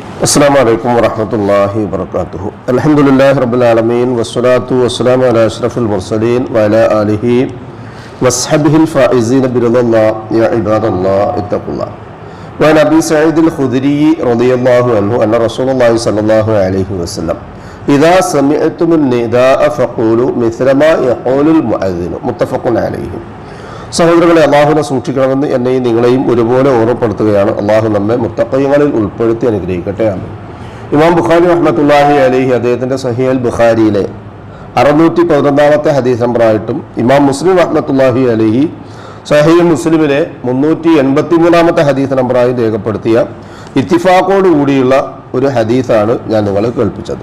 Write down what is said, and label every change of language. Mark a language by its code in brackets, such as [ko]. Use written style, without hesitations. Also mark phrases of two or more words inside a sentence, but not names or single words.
[ar] السلام عليكم ورحمة الله وبركاته. الحمد لله رب العالمين والصلاة والسلام على أشرف المرسلين وعلى آله وصحبه الفائزين برضا الله. يا عباد الله اتقوا الله. وعن أبي سعيد الخدري رضي الله عنه أن رسول الله صلى الله عليه وسلم إذا سمعتم النداء فقولوا مثل ما يقول المؤذن. متفق عليه. [ml] സഹോദരങ്ങളെ, അള്ളാഹുവിനെ സൂക്ഷിക്കണമെന്ന് എന്നെയും നിങ്ങളെയും ഒരുപോലെ ഓർമ്മപ്പെടുത്തുകയാണ്. അള്ളാഹു നമ്മെ മുത്തഖീങ്ങളിൽ ഉൾപ്പെടുത്തി അനുഗ്രഹിക്കട്ടെ. ആമീൻ. ഇമാം ബുഖാരി [ar] رحمة الله عليه [ml] അദ്ദേഹത്തിന്റെ സഹീഹുൽ ബുഖാരിയിലെ 611-ാമത്തെ ഹദീസ് നമ്പറായിട്ടും ഇമാം മുസ്ലിം [ar] رحمة الله عليه [ml] സഹീഹ് മുസ്ലിമിലെ 383-ാമത്തെ ഹദീസ് നമ്പറായി രേഖപ്പെടുത്തിയ ഇത്തിഫാഖോട് കൂടിയുള്ള ഒരു ഹദീസാണ് ഞാൻ നിങ്ങളെ കേൾപ്പിച്ചത്.